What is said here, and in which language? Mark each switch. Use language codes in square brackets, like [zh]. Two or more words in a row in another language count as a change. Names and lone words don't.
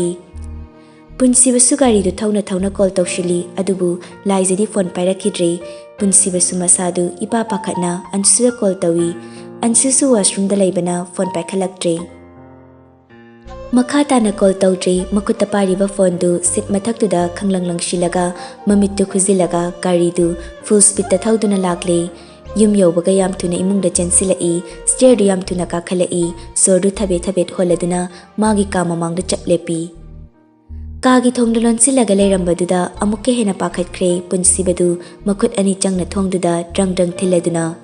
[mni] Punsibasu gari du thauna call tawshili adubu laizadi phone pairakidre punsibasu masadu ipa pakhatna ansuda call tawi ansusu washroom da laibana phone paikhalaktre. Makata na call tawdre makutta pariba phone du sit mathaktuda khanglanglang shilaga mamittu khuzilaga gari du [en] full speed [mni] ta thauduna lakle. Yum yaubaga yam tuna imungda chensilai stair du yam tuna kakhalai sordu thabet holaduna magi kama mangda chaplepi. Kagi thongdu lonsilaga leirambaduda amukke hena pakhatkre punsibadu makhut ani changna thongduda drang thiladuna.